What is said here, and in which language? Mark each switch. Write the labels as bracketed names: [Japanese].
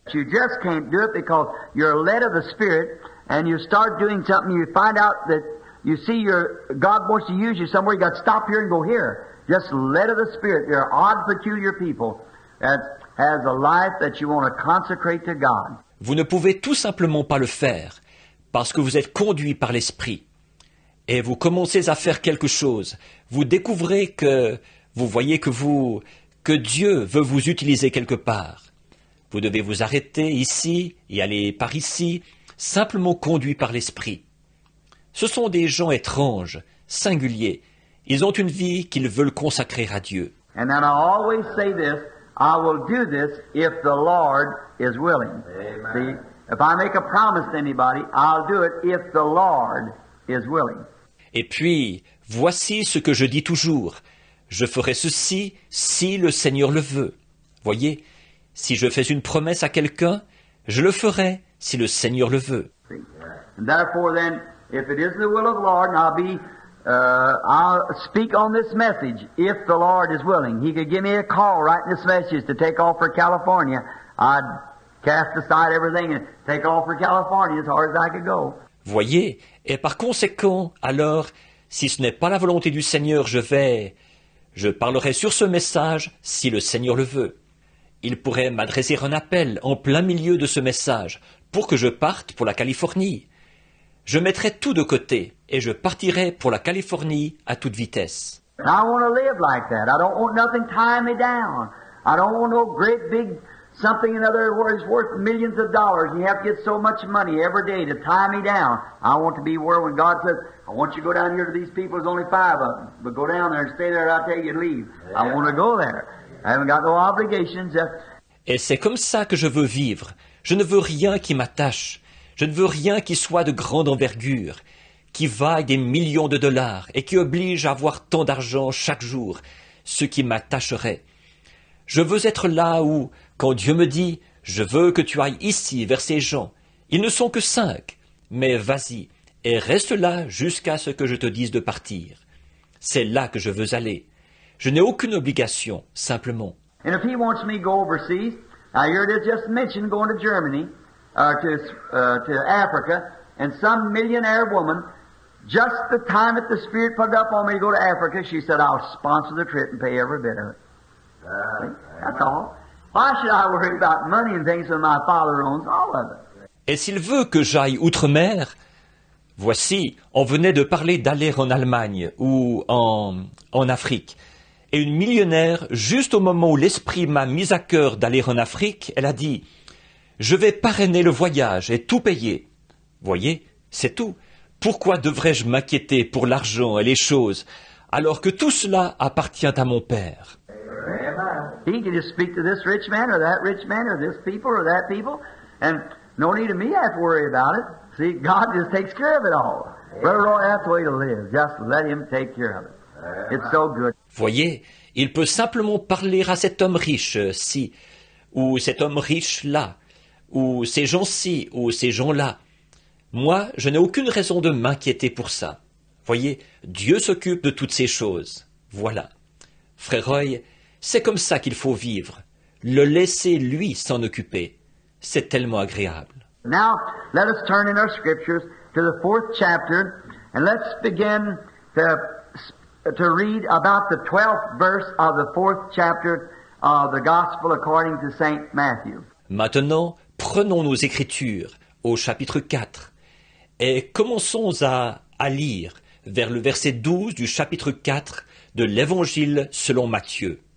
[English] You just can't do it because you're led of the Spirit and you start doing something, you find out that you see God wants to use you somewhere, you got to stop here and go here. Just led of the Spirit. They're odd, peculiar people that has a life that you want to consecrate to God. [French] Vous ne pouvez tout simplement pas le faire parce que vous êtes conduit par l'Esprit. Et vous commencez à faire quelque chose. Vous découvrez que vous voyez que Dieu veut vous utiliser quelque part. Vous devez vous arrêter ici et aller par ici, simplement conduit par l'Esprit. Ce sont des gens étranges, singuliers. Ils ont une vie qu'ils veulent consacrer à Dieu. [English] And then I always say this, I will do this if the Lord is willing. See, if I make a promise to anybody, I'll do it if the Lord is willing. [French] Et puis, voici ce que je dis toujours. Je ferai ceci si le Seigneur le veut. Voyez, si je fais une promesse à quelqu'un, je le ferai si le Seigneur le veut. [English] And therefore then, if it is the will of the Lord, and I'll speak on this message if the Lord is willing. He could give me a call writing this message to take off for California. I'd cast aside everything and take off for California as hard as I could go. [French] Voyez, et par conséquent, alors, si ce n'est pas la volonté du Seigneur, je parlerai sur ce message si le Seigneur le veut. Il pourrait m'adresser un appel en plein milieu de ce message pour que je parte pour la Californie. Je mettrai tout de côté et je partirai pour la Californie à toute vitesse. [English] And I want to live like that. I don't want nothing tying me down. I don't want no great big something in other words worth millions of dollars. You have to get so much money every day to tie me down. I want to be where when God says, I want you to go down here to these people, there's only 5 of them. But go down there and stay there, I'll tell you to leave. I want to go there. I haven't got no obligations. [French] Et c'est comme ça que je veux vivre. Je ne veux rien qui m'attache. Je ne veux rien qui soit de grande envergure, qui vaille des millions de dollars et qui oblige à avoir tant d'argent chaque jour, ce qui m'attacherait. Je veux être là où, quand Dieu me dit « Je veux que tu ailles ici vers ces gens », ils ne sont que 5, mais vas-y et reste là jusqu'à ce que je te dise de partir. C'est là que je veux aller. Je n'ai aucune obligation, simplement. [English] And if he wants me to go overseas, now here it is just mentioned going to Germany, to Africa, and some millionaire woman, just the time that the Spirit put it up on me to go to Africa, she said, I'll sponsor the trip and pay every bit of it. That's all. Why should I worry about money and things when my Father owns all of it? [French] Et s'il veut que j'aille outre-mer, voici, on venait de parler d'aller en Allemagne ou en Afrique. Et une millionnaire, juste au moment où l'esprit m'a mis à cœur d'aller en Afrique, elle a dit « Je vais parrainer le voyage et tout payer. » Voyez, c'est tout. Pourquoi devrais-je m'inquiéter pour l'argent et les choses, alors que tout cela appartient à mon Père? [English] He can just speak to this rich man or that rich man or this people or that people, and no need of me to have to worry about it. See, God just takes care of it all. Brother Roy, that's the way to live. Just let Him take care of it. It's so good. [French] Voyez, il peut simplement parler à cet homme riche-ci, ou cet homme riche-là, ou ces gens-ci, ou ces gens-là. Moi, je n'ai aucune raison de m'inquiéter pour ça. Voyez, Dieu s'occupe de toutes ces choses. Voilà. Frère Roy, c'est comme ça qu'il faut vivre. Le laisser, lui, s'en occuper. C'est tellement agréable. [English] Now, let us turn in our scriptures to the 4th chapter, and let's begin to read about the 12th verse of the 4th chapter of the Gospel according to St. Matthew. [French] Maintenant, prenons nos Écritures au chapitre 4 et commençons à lire vers le verset 12 du chapitre 4 de l'Évangile selon Matthieu.